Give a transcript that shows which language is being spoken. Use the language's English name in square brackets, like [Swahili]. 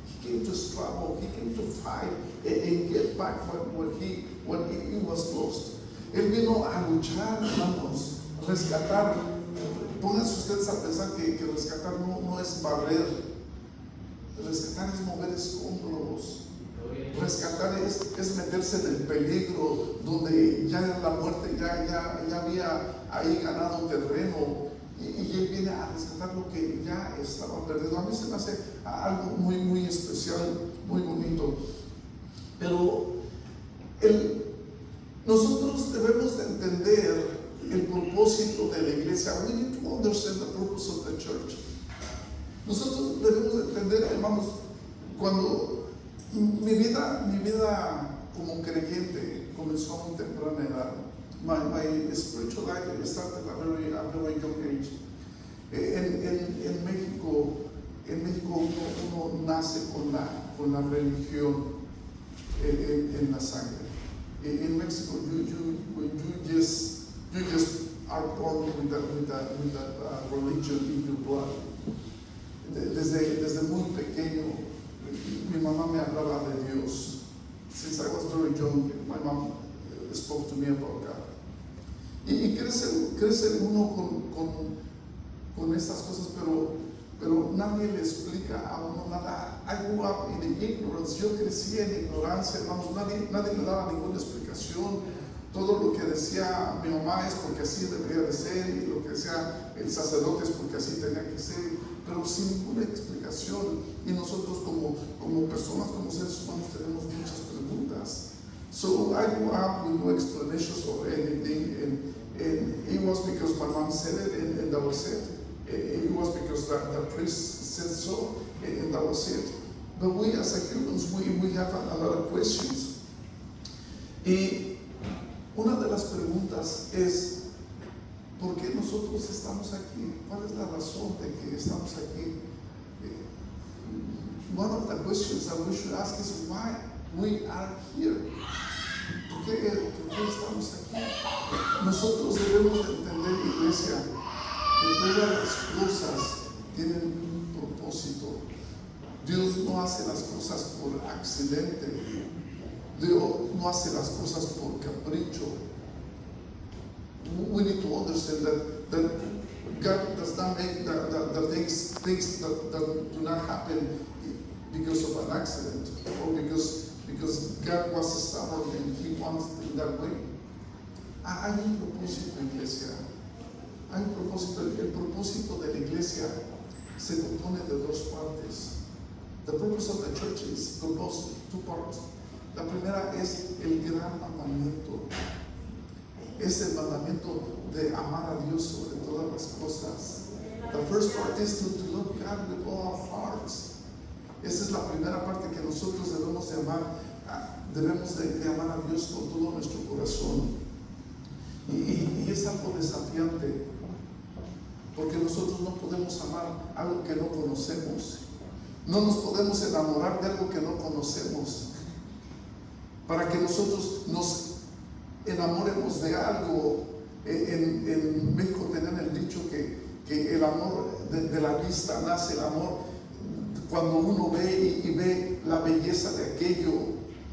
[English] He came to struggle, He came to fight and get back what he was lost. [Spanish] Él vino a luchar, hermanos, rescatar. Pónganse ustedes a pensar que rescatar no es barrer, rescatar es mover escombros. Rescatar es meterse en el peligro donde ya la muerte ya había ahí ganado terreno y Él viene a rescatar lo que ya estaba perdido. A mí se me hace algo muy especial, muy bonito. Pero nosotros debemos de entender el propósito de la iglesia. [English] We need to understand the purpose of the church. [Spanish] Nosotros debemos de entender, hermanos, cuando mi vida como creyente comenzó a muy temprana edad. [English] My spiritual life started at a very young age. [Spanish] En México uno nace con la religión en la sangre. [English] In Mexico, you just are born with that religion in your blood. [Spanish] Desde muy pequeño, mi mamá me hablaba de Dios. [English] Since I was very young, my mom spoke to me about God. [Spanish] Y crece uno con estas cosas, pero nadie le explica a uno nada. [English] I grew up in ignorance. [Spanish] Yo crecí en ignorancia, hermanos. Nadie me daba ninguna explicación. explicación. Todo lo que decía mi mamá es porque así debería de ser, y lo que decía el sacerdote es porque así tenía que ser, pero sin ninguna explicación. Y nosotros como personas, como seres humanos, tenemos muchas preguntas. [English] So I grew up with no explanations of anything, and it was because my mom said it, and that was it. It was because the priest said so, and that was it. But we as humans, we have a lot of questions. [Spanish] Y una de las preguntas es, ¿por qué nosotros estamos aquí? ¿Cuál es la razón de que estamos aquí? [English] One of the questions that we should ask is why we are here. [Spanish] ¿Por qué estamos aquí? Nosotros debemos de entender, iglesia, que todas las cosas tienen un propósito. Dios no hace las cosas por accidente. Dios no hace las cosas por capricho. [English] We need to understand that God does not make the things that do not happen because of an accident, or because God was stubborn and He wants it that way. [Spanish] Hay un propósito, iglesia. Hay un propósito. El propósito de la iglesia se compone de dos partes. [English] The purpose of the church is composed of two parts. [Spanish] La primera es el gran mandamiento. Es el mandamiento de amar a Dios sobre todas las cosas. [English] The first part is to love God with all our hearts. [Spanish] Esa es la primera parte que nosotros debemos de amar. Debemos de amar a Dios con todo nuestro corazón. Y es algo desafiante, porque nosotros no podemos amar algo que no conocemos. No nos podemos enamorar de algo que no conocemos. Para que nosotros nos enamoremos de algo, en México tenían el dicho que el amor de la vista nace, el amor cuando uno ve y ve la belleza de aquello.